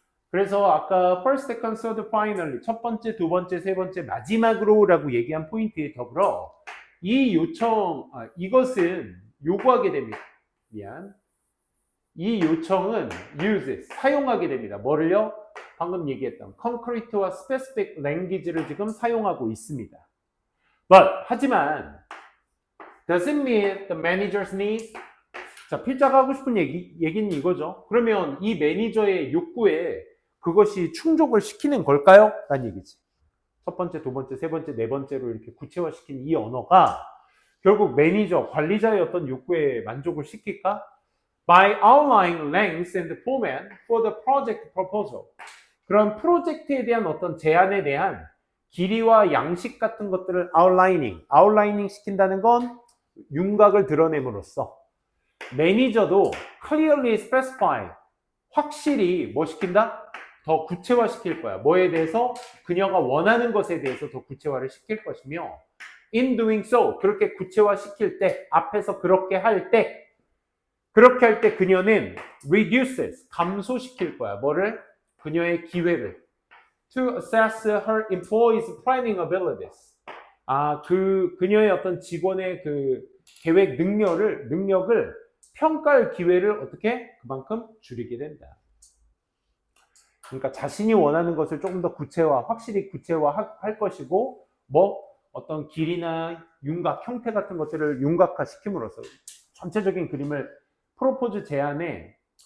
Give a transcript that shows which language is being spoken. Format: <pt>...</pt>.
<ko>그래서 아까 first, second, third, finally 첫 번째, 두 번째, 세 번째, 마지막으로라고 얘기한 포인트에 더불어 이 이것은 요구하게 됩니다. 이 요청은 uses, 사용하게 됩니다. 뭐를요? 방금 얘기했던 concrete와 specific language를 지금 사용하고 있습니다. 하지만</ko> <en>does it meet the manager's needs?</en> <ko>자, 필자가 하고 싶은 얘기는 이거죠. 그러면 이 매니저의 욕구에 그것이 충족을 시키는 걸까요? 라는 얘기지. 첫 번째, 두 번째, 세 번째, 네 번째로 이렇게 구체화시킨 이 언어가 결국 매니저, 관리자의 어떤 욕구에 만족을 시킬까?</ko> <en>By outlining length and format for the project proposal.</en> <ko>그런 프로젝트에 대한 어떤 제안에 대한 길이와 양식 같은 것들을 outlining 시킨다는 건 윤곽을 드러냄으로써 매니저도</ko> <en>clearly specify,</en> <ko>확실히 뭐 시킨다? 더 구체화시킬 거야. 뭐에 대해서? 그녀가 원하는 것에 대해서 더 구체화를 시킬 것이며</ko> <en>in doing so,</en> <ko>그렇게 구체화시킬 때, 앞에서 그렇게 할 때 그녀는 reduces, 감소시킬 거야. 뭐를? 그녀의 기회를</ko> <en>to assess her employees' planning abilities.</en> <ko>그녀의 어떤 직원의 그 계획 능력을 평가할 기회를 어떻게? 그만큼 줄이게 된다. 그러니까 자신이 원하는 것을 조금 더 확실히 구체화할 것이고, 어떤 길이나 윤곽, 형태 같은 것들을 윤곽화 시킴으로써 전체적인 그림을 프로포즈 제안에</ko>